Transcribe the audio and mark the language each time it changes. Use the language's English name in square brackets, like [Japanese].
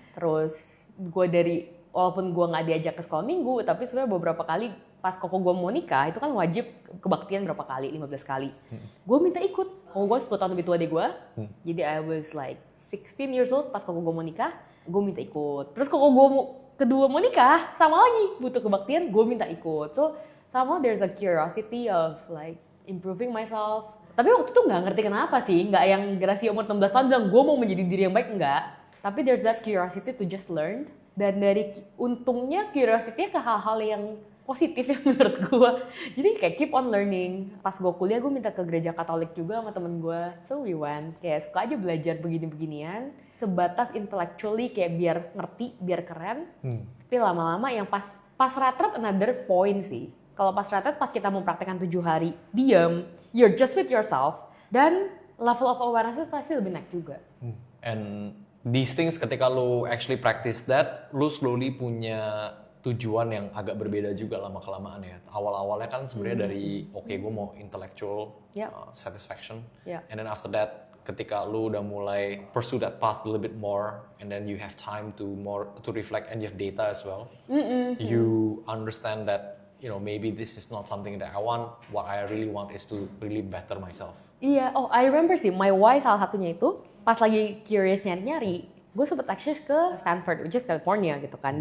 [Indonesian] Terus gue walaupun gue nggak diajak ke sekolah minggu, tapi sebenarnya beberapa kali pas koko gue mau nikah itu kan wajib kebaktian berapa kali, 15 kali. Gue minta ikut. Koko gue 10 tahun lebih tua dari gue, jadi I was like 16 years old pas koko gue mau nikah, gue minta ikut. Terus koko gue kedua mau nikah, sama lagi butuh kebaktian, gue minta ikut. [English] So somehow there's a curiosity of like improving myself. [Indonesian] Tapi waktu itu nggak ngerti kenapa sih, nggak yang generasi umur 16 tahun bilang gue mau menjadi diri yang baik, enggak. Tapi [English] there's that curiosity to just learn. [Indonesian] Dan dari untungnya curiosity ke hal-hal yang positif ya menurut gue. Jadi kayak [English] keep on learning. [Indonesian] Pas gue kuliah gue minta ke gereja Katolik juga sama temen gue. [English] So we went. [Indonesian] Kayak suka aja belajar begini-beginian. Sebatas intellectually kayak biar ngerti, biar keren. Tapi lama-lama yang pas retret [English] another point [Indonesian] sih. Kalau pas retret pas kita mau praktekkan 7 hari, diam, [English] you're just with yourself. [Indonesian] Dan [English] level of awareness [Indonesian] pasti lebih naik juga. [English] And these things [Indonesian] ketika lu [English] actually practice that, [Indonesian] lu slowly punya tujuan yang agak berbeda juga lama-kelamaan ya. Awal-awalnya kan sebenarnya dari gue mau [English] intellectual satisfaction. And then after that [Indonesian] ketika lu udah mulai [English] pursue that path a little bit more and then you have time to reflect and you have data as well. You understand that maybe this is not something that I want. What I really want is to really better myself. [Indonesian] Iya, [English] I remember [Indonesian] sih [English] my why [Indonesian] salah satunya itu pas lagi curious nyari-nyari, gue sempet access ke Stanford, [English] which is California [Indonesian] gitu kan.